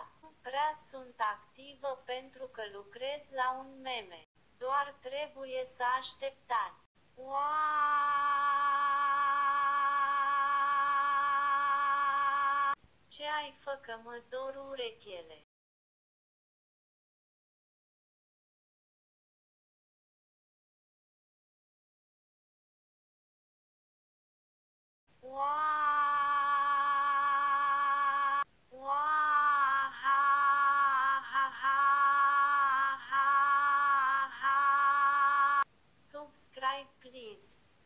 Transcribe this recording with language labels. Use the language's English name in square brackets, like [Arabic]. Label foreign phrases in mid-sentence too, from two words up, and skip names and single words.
[Romanian] Nu prea sunt activă pentru că lucrez la un meme. Doar trebuie să așteptați. Wow! Ce ai fă că mă dor urechile? Wow! Wow! Ha ha ha ha ha. [English] Subscribe please.